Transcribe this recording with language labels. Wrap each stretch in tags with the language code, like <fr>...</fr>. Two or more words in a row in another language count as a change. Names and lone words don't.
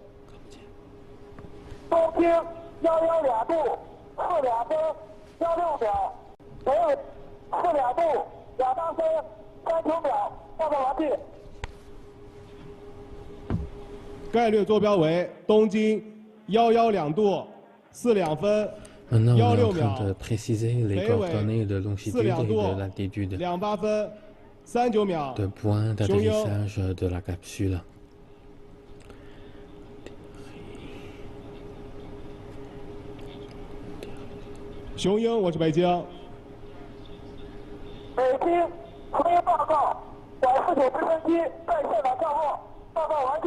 <zh>东经112度42分16秒，北纬42度28分39秒，报告完毕。概略坐标为东经112度42分</zh> <fr>Maintenant, on est en 16 train</fr> <zh>秒</zh> <fr>de，préciser les</fr> <zh>北</zh> <fr>coordonnées de</fr> <zh>纬</zh> <fr>longitude 42 et</fr> <zh>度</zh> <fr>de latitude</fr> <zh>28 分39秒</zh> <fr>de point d'atterrissage de la capsule.</fr> <zh>雄鹰，我是北京。北京回应报告，拐49直升机在现场降落，报告完毕。</zh>